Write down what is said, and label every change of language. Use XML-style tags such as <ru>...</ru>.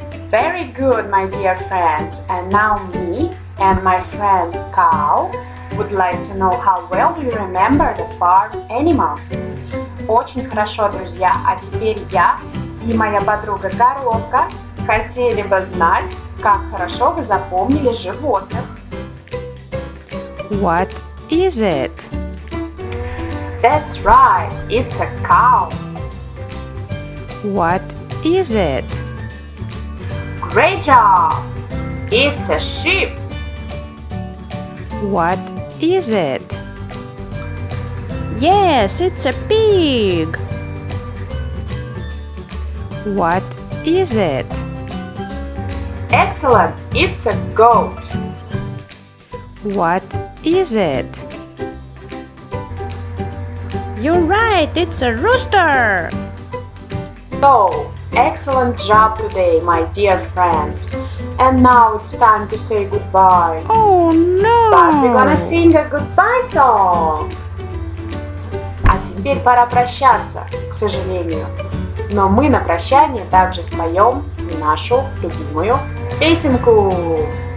<en>Very good, my dear friends. And now me and my friend Cow would like to know how well do you remember the farm animals.</en> <ru>Очень хорошо, друзья. А теперь я и моя подруга Коровка хотели бы знать, как хорошо вы запомнили животных.</ru> <en>What is it? That's right, it's a cow. What is it? Great job! It's a sheep. What is it? Yes, it's a pig. What is it? Excellent, it's a goat. What is it? You're right, it's a rooster. So, excellent job today, my dear friends. And now it's time to say goodbye. Oh no! But we're gonna sing a goodbye song.</en> <ru>А теперь пора прощаться, к сожалению. Но мы на прощание также споем нашу любимую песенку.</ru>